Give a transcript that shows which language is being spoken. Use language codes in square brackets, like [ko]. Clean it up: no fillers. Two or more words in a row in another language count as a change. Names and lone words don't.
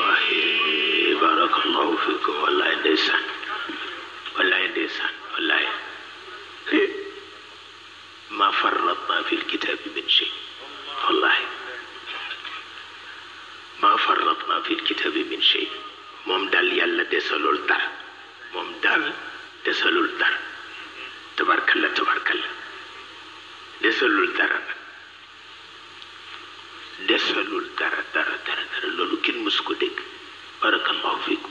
[ar] والله بارك الله فيكم. والله ديسان والله ما فرطنا في الكتاب من شيء. والله ما فرطنا في الكتاب من شيء. [wo] moom daal yàlla desalul dara. moom daal desalul dara. tabarkalla desalul dara loolu kenn mësu ko dégg. [ar] بارك الله فيكم.